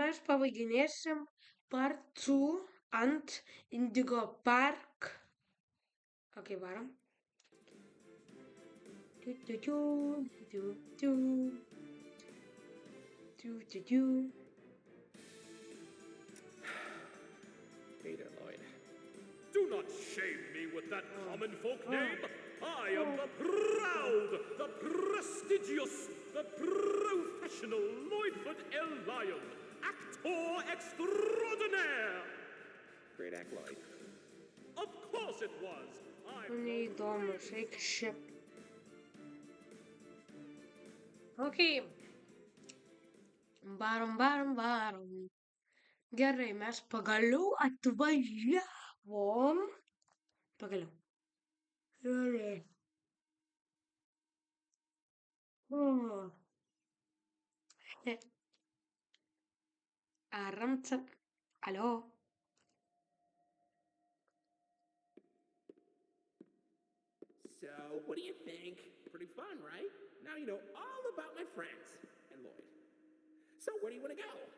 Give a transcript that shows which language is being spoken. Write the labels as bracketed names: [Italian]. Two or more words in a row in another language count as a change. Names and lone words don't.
[Lithuanian] mes pavaginėsim part 2 ant Indigo Park. Ok, varom. [English] Peter Lloyd. Do not shame me with that common folk name. I am the proud, the prestigious, the professional Lloydford L. Lyon, actor extraordinaire. Great act, Lloyd. Of course it was. [Lithuanian] Neįdomus, eik šiaip. Ok. Varom. Gerai, mes pagaliau atvažiavom. Pagaliau. Gerai. Aramca. Aló. [English] So, what do you think? Pretty fun, right? Now you know all about my friends and Lloyd. So, where do you want to go?